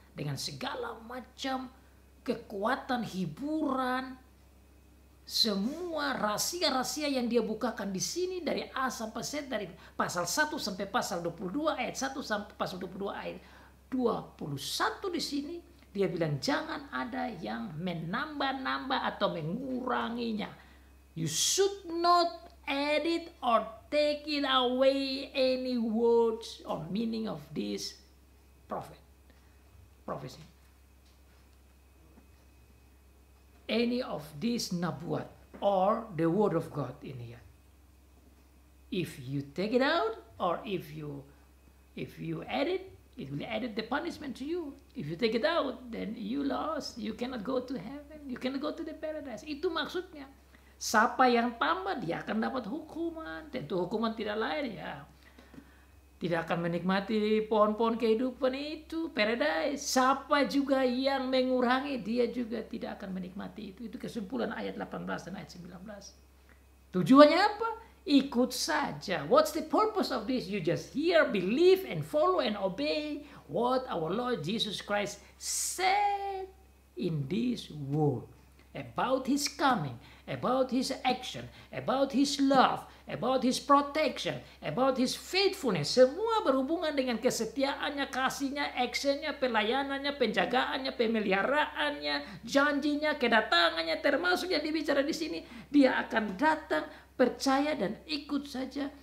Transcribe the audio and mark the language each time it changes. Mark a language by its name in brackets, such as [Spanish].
[Indonesian] Dengan segala macam kekuatan, hiburan, semua rahasia-rahasia yang dia bukakan di sini dari A sampai Z, dari pasal 1 sampai pasal 22 ayat 1 sampai pasal 22 ayat 21 di sini dia bilang jangan ada yang menambah-nambah atau menguranginya. [English] You should not edit or take it away any words or meaning of this prophecy. Any of this nabuat or the word of God in here. If you take it out or if you edit, it will edit the punishment to you. If you take it out, then you lost. You cannot go to heaven. You cannot go to the paradise. [Indonesian] Itu maksudnya. Siapa yang tambah dia akan dapat hukuman. Tentu hukuman tidak lain ya. Tidak akan menikmati pohon-pohon kehidupan itu, paradise. Siapa juga yang mengurangi, dia juga tidak akan menikmati itu. Itu kesimpulan ayat 18 dan ayat 19. Tujuannya apa? Ikut saja. [English] What's the purpose of this? You just hear, believe, and follow and obey what our Lord Jesus Christ said in this word. About his coming, about his action, about his love, about his protection, about his faithfulness. [Indonesian] Semua berhubungan dengan kesetiaannya, kasihnya, actionnya, pelayanannya, penjagaannya, pemeliharaannya, janjinya, kedatangannya, termasuk yang dibicara di sini. Dia akan datang, percaya dan ikut saja.